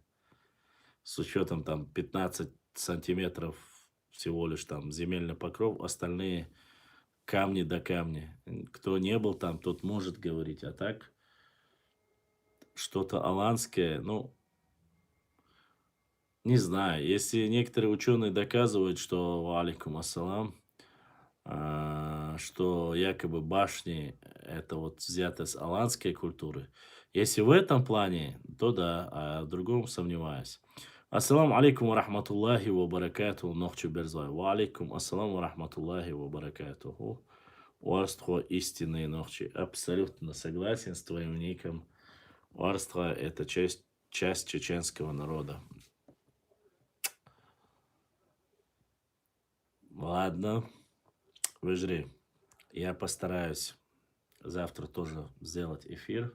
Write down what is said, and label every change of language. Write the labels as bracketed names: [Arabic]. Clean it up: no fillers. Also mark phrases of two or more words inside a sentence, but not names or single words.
[Russian] С учетом там 15 сантиметров всего лишь там земельный покров, остальные камни до камни. Кто не был там, тот может говорить, а так что-то аланское, ну, не знаю. Если некоторые ученые доказывают, что, [Arabic] عليكم السلام, [Russian] что якобы башни это вот взято с аланской культуры. Если в этом плане, то да, а в другом сомневаюсь. [Arabic] السلام عليكم و رحمة الله و بركاته, Нохчу Берзай. و عليكم السلام و رحمة الله و بركاته. [Russian] Уарство истинные Нохчи. Абсолютно согласен с твоим ником. Уарство это часть чеченского народа. Ладно, выжри. Я постараюсь завтра тоже сделать эфир.